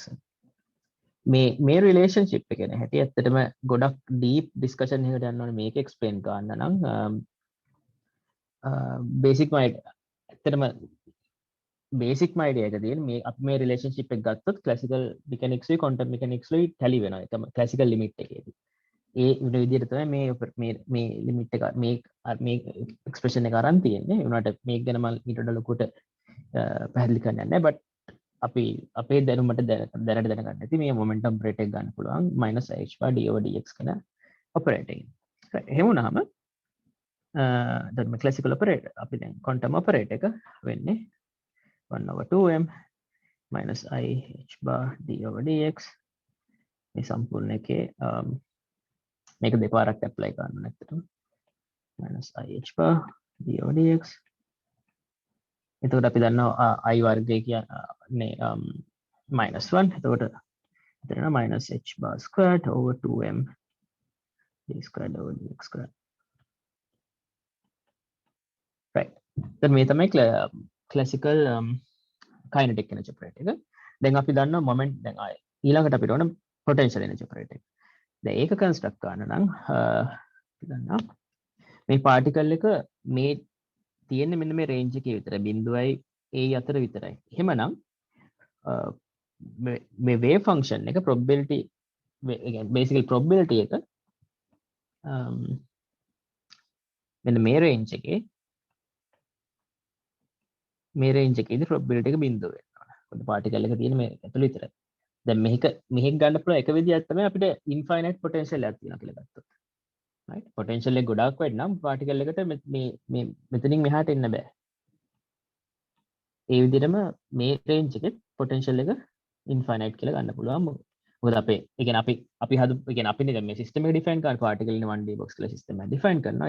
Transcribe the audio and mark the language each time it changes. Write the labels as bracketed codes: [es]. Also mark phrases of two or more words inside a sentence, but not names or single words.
[si] මේ relationship එක නේ හැටි ඇත්තටම ගොඩක් [en] deep discussion [si] එකකට යන්න ඕනේ මේක explain කරන්න නම් [en] basic idea [si] එක තියෙන මේ අපි මේ relationship එක ගත්තොත් [en] classical mechanics [si] වල [en] quantum mechanics [si] වල tally වෙනවා ඒක [en] classical limit [si] එකේදී. ඒ විදිහට තමයි මේ limit එක මේ expression එක අරන් තියෙන්නේ. ඒ උනාට මේක ගැන මම ඊට වඩා ලොකුට පැහැදිලි කරන්න නැහැ. but අපි අපේ දැනුමට දැනට දැනගන්න ඇති මේ [en] momentum operator [si] එක ගන්න පුළුවන් [en] -h bar d over dx [si] කියන operator එක. එහෙම වුණාම දැන් මේ [en] classical operator [si] අපි දැන් [en] quantum operator [si] එක වෙන්නේ [en] 1/2m -i h bar d over dx [si] මේ සම්පූර්ණ එකේ මේක දෙපාරක් ඇප්ලයි කරන්න නැත්තම් [en] -i h bar d over dx. [si] එතකොට අපි දන්නවා i වර්ගය කියන්නේ -1. එතකොට එතන [en] -h bar squared over 2m d squared over dx squared. [si] right. දැන් මේ තමයි [en] classical kinetic energy operator [si] එක. දැන් අපි දන්නවා moment දැන් ඊළඟට අපිට ඕන [en] potential energy operator [si] එක. දැන් ඒක construct කරන්න නම් අපි දන්නවා මේ particle එක මේ තියෙන්නේ මෙන්න මේ range එකේ විතරයි 0යි a අතර විතරයි. එහෙමනම් මේ [en] wave function [si] එක [en] probability basically probability [si] එක මෙන්න මේ range එකේදී probability එක 0 වෙනවා. මොකද particle එක තියෙන්නේ මේ ඇතුළේ විතරයි. දැන් මෙහෙක ගන්න පුළුවන් එක විදියක් තමයි අපිට [en] infinite potential [si] එකක් තියෙනවා කියලා ගත්තොත්. right. potential එක ගොඩාක් වැඩි නම් particle එකට මේ මෙතනින් මෙහාට එන්න බෑ. ඒ විදිහටම මේ range එකේ potential එක infinite කියලා ගන්න පුළුවන්. මොකද අපේ ඒ කියන්නේ අපි හදු ඒ කියන්නේ අපි නිකන් මේ සිස්ටම් එක ඩිෆයින් කරන [en] particle in 1D box [si] කියලා සිස්ටම් එක ඩිෆයින් කරනවා.